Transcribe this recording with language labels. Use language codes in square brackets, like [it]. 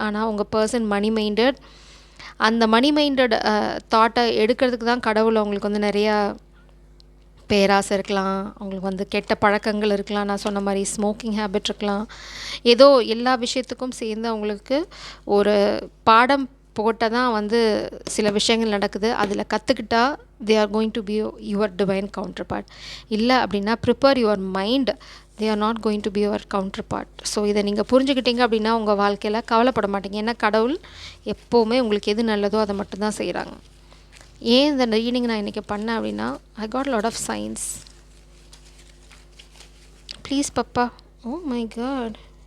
[ta] ஆனால் உங்கள் person money minded. அந்த மணி மைண்டட் தாட்டை எடுக்கிறதுக்கு தான் கடவுள் அவங்களுக்கு வந்து நிறையா பேராசை இருக்கலாம், அவங்களுக்கு வந்து கெட்ட பழக்கங்கள் இருக்கலாம், நான் சொன்ன மாதிரி ஸ்மோக்கிங் ஹேபிட் இருக்கலாம், ஏதோ எல்லா விஷயத்துக்கும் சேர்ந்து அவங்களுக்கு ஒரு பாடம் போட்டால் தான் வந்து சில விஷயங்கள் நடக்குது. அதில் கற்றுக்கிட்டா [en] they are going to be your divine counterpart. [ta] இல்லை அப்படின்னா [en] prepare your mind, they are not going to be your counterpart. [ta] So இதை நீங்கள் புரிஞ்சுக்கிட்டீங்க அப்படின்னா உங்கள் வாழ்க்கையில் கவலைப்பட மாட்டீங்க. ஏன்னா கடவுள் எப்போவுமே உங்களுக்கு எது நல்லதோ அதை மட்டும்தான் செய்கிறாங்க. ஏன் இந்த ரீடிங் நான் இன்றைக்கி பண்ணேன் அப்படின்னா, [en] I got a lot of signs. Please papa. Oh my God.